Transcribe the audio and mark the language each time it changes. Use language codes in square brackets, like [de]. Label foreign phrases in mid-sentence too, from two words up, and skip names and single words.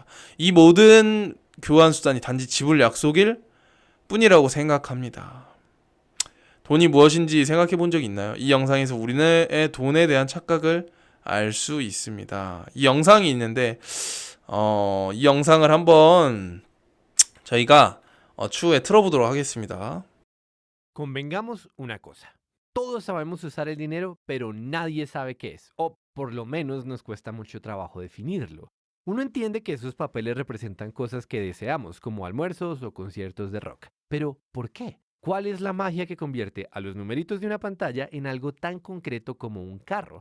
[ko] 이 모든 교환 수단이 단지 지불 약속일 뿐이라고 생각합니다. 돈이 무엇인지 생각해 본 적이 있나요? 이 영상에서 우리의 돈에 대한 착각을 알 수 있습니다. 이 영상이 있는데 이 영상을 한번 저희가 추후에 틀어보도록 하겠습니다. [es] Convengamos una cosa. Todos sabemos usar el dinero, pero nadie sabe qué es, o por lo menos nos cuesta mucho trabajo definirlo. Uno entiende que esos papeles representan cosas que deseamos, como almuerzos o conciertos de rock. Pero, ¿por qué? ¿Cuál es la magia que convierte a los numeritos de una pantalla en algo tan concreto como un carro?